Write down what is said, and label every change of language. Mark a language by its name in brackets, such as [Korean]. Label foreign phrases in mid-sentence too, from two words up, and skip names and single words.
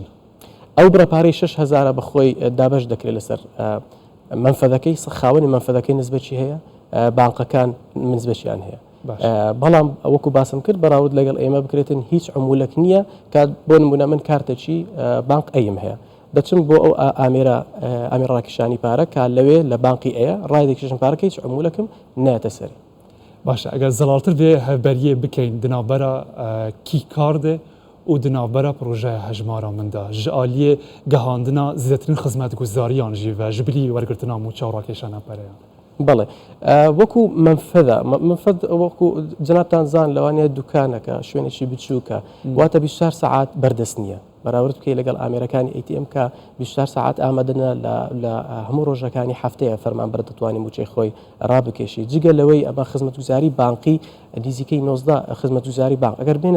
[Central Kurdish] ئەو بڕەپارەی 6000 بەخۆی دابش دەکرێت لەسەر منفەدەکەی خاوەنی منفەدەکەی نسبەتی هەیە بانقەکان نسبەتیان هەیە بەڵام وەکو باسم کرد بەراورد لەگەڵ ئێمە بکرێتن هیچ عمولەک نییە کات بۆ نمونە من کارتێکی بانق ئەیم هەیە دەچم بۆ ئەو ئامێر ڕاکشانی پارە کا لەوێ لە بانقی ئەیە ڕای دەکشن پارەکە هیچ عمولەکەم نایەتە سەری. [Kurdish] باشە ئەگەر زەڵالتر بێ هەبەریە بکەین دناوبەرە کی کاردێ و دناوبەرە پرۆژەیە هەژمارە مندا ji aliyê gihandina zêdetirîn xizmetguzariyan jî ve ji birî wergirtina mûça û rakêşana pereyan. [Central Kurdish] بەڵێ وەکو منفەدە منفەد وەکو جەنابتان زان لەوانەیە دوکانەکە شوێنێکی بچووکە واتە 24 ساعات بەردەست نییە بەراورد بکەی لەگەڵ ئامێرەکانی ATM کە 24 ساعات ئامادەنە لە هەموو ڕۆژەکانی هەفتەیە فەرمانبەر دەتوانانی موچەی خۆی ڕابکێشی جگە لەوەی ئەمە خزمەتگوزاری بانقی دیزیکەی 19 خزمەتگوزاری بانق ئەگەر بێنە